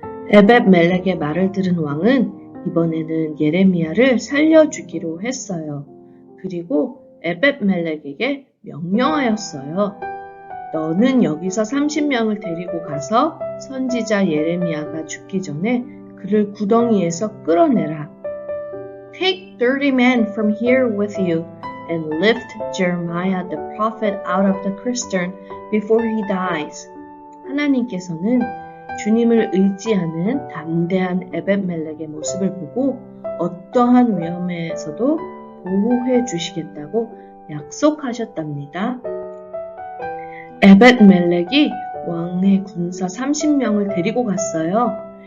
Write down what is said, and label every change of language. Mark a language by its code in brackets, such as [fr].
[ko] 에벳멜렉의 말을 들은 왕은 이번에는 예레미야를 살려주기로 했어요. 그리고 에벳멜렉에게 명령하였어요. 너는 여기서 30명을 데리고 가서 선지자 예레미야가 죽기 전에 그를 구덩이에서 끌어내라. [en] Take 30 men from here with you and lift Jeremiah the prophet out of the cistern before he dies. [ko] 하나님께서는 주님을 의지하는 담대한 에벳멜렉의 모습을 보고 어떠한 위험에서도 보호해 주시겠다고 약속하셨답니다. 에벳멜렉이 왕의 군사 30명을 데리고 갔어요.